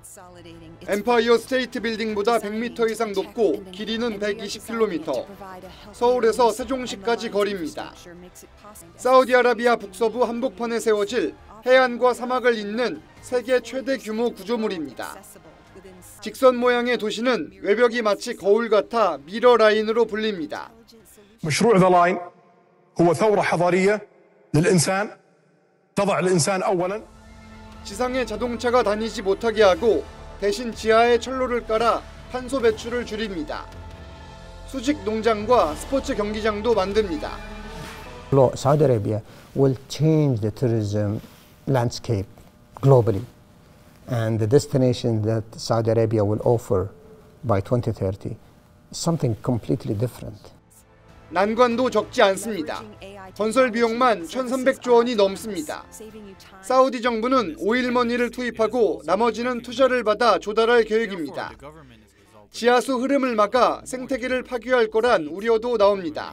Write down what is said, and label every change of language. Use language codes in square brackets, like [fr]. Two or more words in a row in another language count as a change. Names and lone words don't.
[ko] 엠파이어 스테이트 빌딩보다 100m 이상 높고 길이는 120km, 서울에서 세종시까지 거리입니다. 사우디아라비아 북서부 한복판에 세워질 해안과 사막을 잇는 세계 최대 규모 구조물입니다. 직선 모양의 도시는 외벽이 마치 거울 같아 미러 라인으로 불립니다. [ar] مشروع ذا لاين هو ثورة حضارية للإنسان تضع الإنسان أولاً. [ko] 지상에 자동차가 다니지 못하게 하고 대신 지하에 철로를 깔아 탄소 배출을 줄입니다. 수직 농장과 스포츠 경기장도 만듭니다. [en] Saudi Arabia will change the tourism landscape globally, and the destination that Saudi Arabia will offer by 2030 is something completely different. [ko] 난관도 적지 않습니다. 건설 비용만 1,300조 원이 넘습니다. 사우디 정부는 오일머니를 투입하고 나머지는 투자를 받아 조달할 계획입니다. 지하수 흐름을 막아 생태계를 파괴할 거란 우려도 나옵니다.